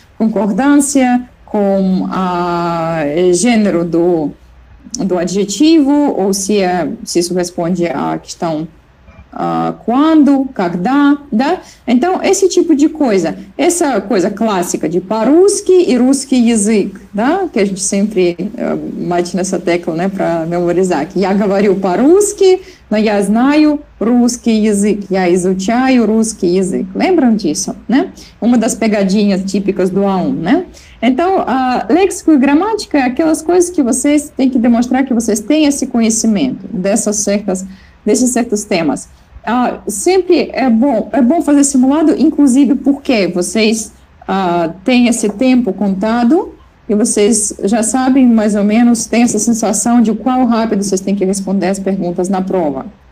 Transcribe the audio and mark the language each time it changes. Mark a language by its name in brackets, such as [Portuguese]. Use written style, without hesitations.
[Portuguese] Concordância com o gênero do adjetivo, ou se isso responde à questão quando, когда, да? Então, esse tipo de coisa, essa coisa clássica de [Russian] по-русски и русский язык, [Portuguese] да? Que a gente sempre bate nessa tecla, né, para memorizar, que [Russian] я говорю по-русски, но я знаю русский язык, я изучаю русский язык. [Portuguese] Lembram disso, né? Uma das pegadinhas típicas do A1, né? Então, léxico e gramática é aquelas coisas que vocês têm que demonstrar que vocês têm esse conhecimento desses certos temas. Sempre é bom fazer simulado, inclusive porque vocês têm esse tempo contado e vocês já sabem mais ou menos, têm essa sensação de qual rápido vocês têm que responder as perguntas na prova.